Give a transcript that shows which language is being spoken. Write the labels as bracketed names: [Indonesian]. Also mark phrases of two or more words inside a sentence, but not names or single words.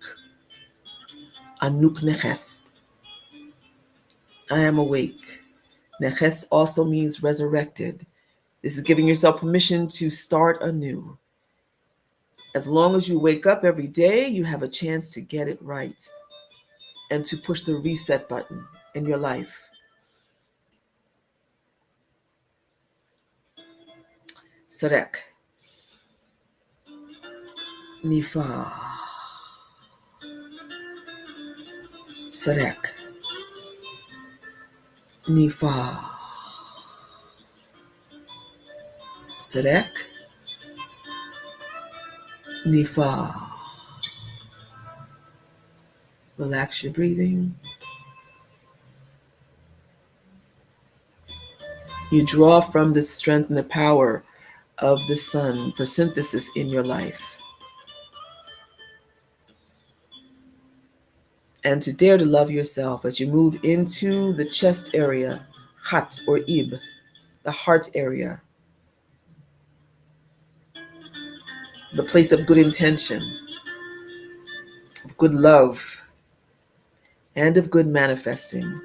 [Ancient Egyptian] Anuk nechest. [English] I am awake. Nechest also means resurrected. This is giving yourself permission to start anew. As long as you wake up every day, you have a chance to get it right and to push the reset button in your life. [Ancient Egyptian] Sarek. Nifa. Sarek. Nifa. Sarek. Nifa. [English] Relax your breathing. You draw from the strength and the power of the sun for synthesis in your life. And to dare to love yourself as you move into the chest area, Khat or Ib, the heart area, the place of good intention, of good love, and of good manifesting.